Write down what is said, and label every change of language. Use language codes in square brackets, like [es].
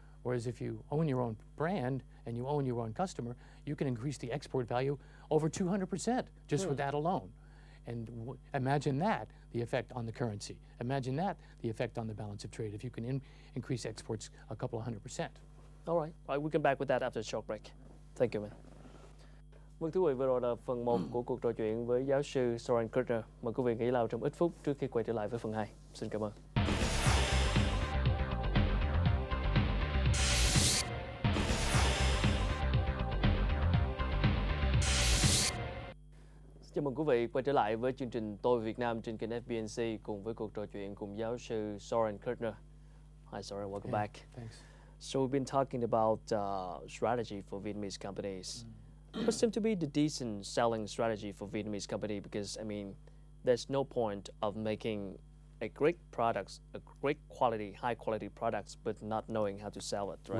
[en] Whereas if you own your own brand and you own your own customer, you can increase the export value over 200% just with that alone. And imagine that, the effect on the currency. Imagine that, the effect on the balance of trade, if you can increase exports a couple of 100%. All right, we'll come back with that after a short break. Thank you, man. [vi] Vâng, thưa quý vị, vừa rồi là phần 1 của cuộc trò chuyện với giáo sư Soren Kirchner. Mời quý vị nghỉ lao trong ít phút trước khi quay trở lại với phần 2. Xin cảm ơn. Chào mừng quý vị quay trở lại với chương trình Tôi Việt Nam trên kênh FBNC cùng với cuộc trò chuyện cùng giáo sư Soren Kirchner. [en] Hi Soren, welcome back. Thanks. So we've been talking about strategy for Vietnamese companies. What seems to be the decent selling strategy for Vietnamese company? Because I mean, there's no point of making a great products, a great quality, high quality products, but not knowing how to sell it, right?